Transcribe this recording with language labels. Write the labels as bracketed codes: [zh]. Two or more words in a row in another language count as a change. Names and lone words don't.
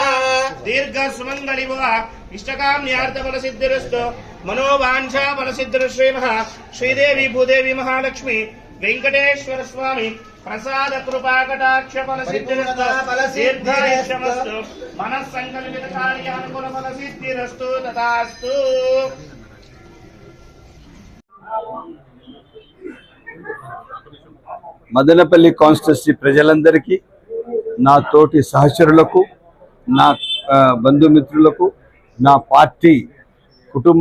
[sa] दीर्घ सुमंगलिव इष्टकाम्यार्थ फल सिद्धिरस्तु मनोवांछा फल सिद्धिर्श्रीमः श्रीदेवी भूदेवी महालक्ष्मी वेंकटेश्वर स्वामी प्रसाद कृपा कटाक्ष फल सिद्धिरस्तु दीर्घायुष्यमस्तु मनस्संकल्पित कार्यानुकूल फल सिद्धिरस्तु तथास्तु. [te] మదనపల్లి కాన్స్టిట్యూన్సీ ప్రజలందరికీ, నా తోటి సహచరులకు, నా బంధుమిత్రులకు, నా పార్టీ కుటుంబ